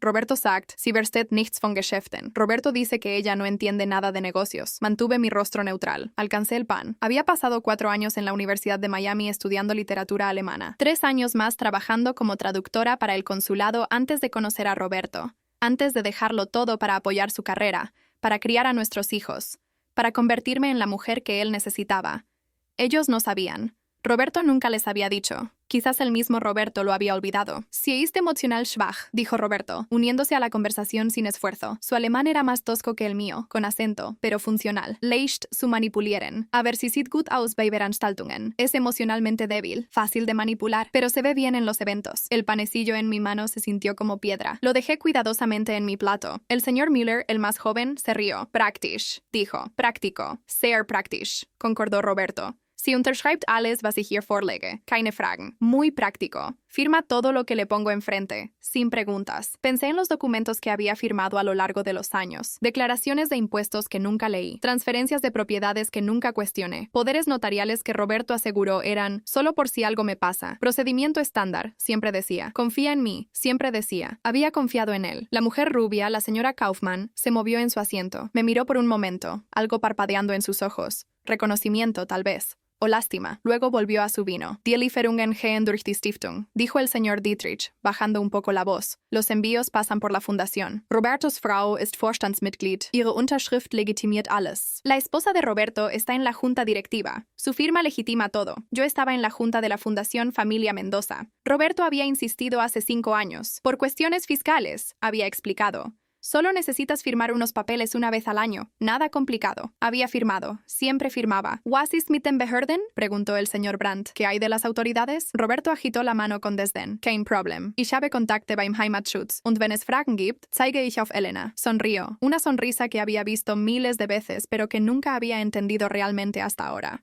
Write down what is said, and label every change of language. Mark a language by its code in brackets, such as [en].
[de] Roberto sagt, sie versteht nichts von Geschäften. [es] Roberto dice que ella no entiende nada de negocios. Mantuve mi rostro neutral. Alcancé el pan. Había pasado 4 años en la Universidad de Miami estudiando literatura alemana. 3 años más trabajando como traductora para el consulado antes de conocer a Roberto. Antes de dejarlo todo para apoyar su carrera, para criar a nuestros hijos, para convertirme en la mujer que él necesitaba. Ellos no sabían. Roberto nunca les había dicho. Quizás el mismo Roberto lo había olvidado. [de] "Sie ist emotional schwach", [es] dijo Roberto, uniéndose a la conversación sin esfuerzo. Su alemán era más tosco que el mío, con acento, pero funcional. [de] "Leicht zu manipulieren. Aber sie sieht gut aus bei Veranstaltungen". [es] Es emocionalmente débil, fácil de manipular, pero se ve bien en los eventos. El panecillo en mi mano se sintió como piedra. Lo dejé cuidadosamente en mi plato. El señor Müller, el más joven, se rió. "Praktisch", dijo. "Práctico. [de] Sehr praktisch", [es] concordó Roberto. [de] "Sie unterschreibt alles, was ich hier vorlege. Keine Fragen". [es] Muy práctico. Firma todo lo que le pongo enfrente, sin preguntas. Pensé en los documentos que había firmado a lo largo de los años. Declaraciones de impuestos que nunca leí. Transferencias de propiedades que nunca cuestioné. Poderes notariales que Roberto aseguró eran solo por si algo me pasa. Procedimiento estándar, siempre decía. Confía en mí, siempre decía. Había confiado en él. La mujer rubia, la señora Kaufmann, se movió en su asiento. Me miró por un momento, algo parpadeando en sus ojos. Reconocimiento, tal vez. O lástima. Luego volvió a su vino. [de] "Die Lieferungen gehen durch die Stiftung", [es] dijo el señor Dietrich, bajando un poco la voz. "Los envíos pasan por la fundación. [de] Robertos Frau ist Vorstandsmitglied. Ihre Unterschrift legitimiert alles". [es] La esposa de Roberto está en la junta directiva. Su firma legitima todo. Yo estaba en la junta de la Fundación Familia Mendoza. Roberto había insistido hace 5 años. Por cuestiones fiscales, había explicado. Solo necesitas firmar unos papeles una vez al año. Nada complicado. Había firmado. Siempre firmaba. [de] "Was ist mit den Behörden?", [es] preguntó el señor Brandt. "¿Qué hay de las autoridades?". Roberto agitó la mano con desdén. [de] "Kein Problem. Ich habe Kontakte beim Heimatschutz. Und wenn es Fragen gibt, zeige ich auf Elena". [es] Sonrió. Una sonrisa que había visto miles de veces, pero que nunca había entendido realmente hasta ahora.